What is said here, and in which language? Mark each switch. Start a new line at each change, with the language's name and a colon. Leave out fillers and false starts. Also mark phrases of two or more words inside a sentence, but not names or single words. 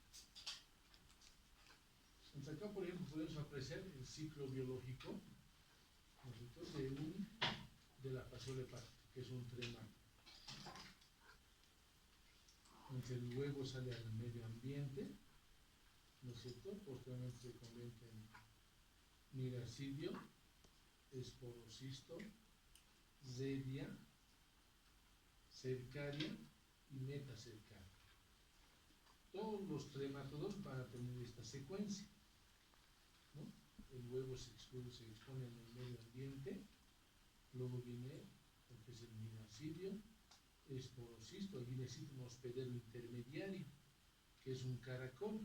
Spanish: Entonces acá, por ejemplo, podemos apreciar el ciclo biológico, ¿no es cierto?, de la fasciola hepática, que es un tremátodo. Entonces el huevo sale al medio ambiente, ¿no es cierto? Posteriormente se convierte en miracidio, esporocisto, zedia, cercaria y metacercaria. Todos los tremátodos van a tener esta secuencia, ¿no? El huevo se expone en el medio ambiente, luego viene lo que es el miracidio, esporocisto, allí necesita un hospedero intermediario, que es un caracol.